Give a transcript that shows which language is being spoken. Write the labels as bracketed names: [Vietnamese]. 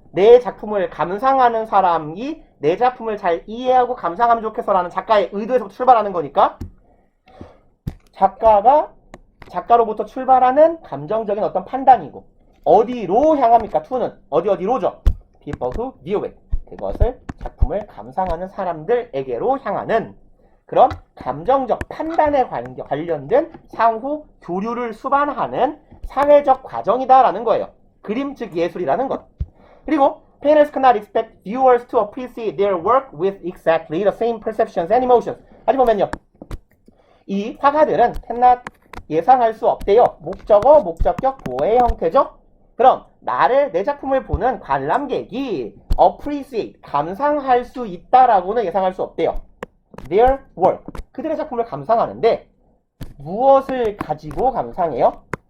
[Korean] 내 작품을 감상하는 사람이 내 작품을 잘 이해하고 감상하면 좋겠어라는 작가의 의도에서 출발하는 거니까 작가로부터 출발하는 감정적인 어떤 판단이고 어디로 향합니까? to는 어디로죠? [English] people who view it [Korean] 그것을 작품을 감상하는 사람들에게로 향하는 그런 감정적 판단에 관련된 상호 교류를 수반하는 사회적 과정이다라는 거예요. 그림 즉 예술이라는 것. [English] 그리고 painters cannot expect viewers to appreciate their work with exactly the same perceptions and emotions. [Korean] 다시 보면요. 이 화가들은 cannot 예상할 수 없대요. 목적어, 목적격, 보호의 형태죠. 그럼 내 작품을 보는 관람객이 appreciate, 감상할 수 있다라고는 예상할 수 없대요. [English] their work, [Korean] 그들의 작품을 감상하는데 무엇을 가지고 감상해요?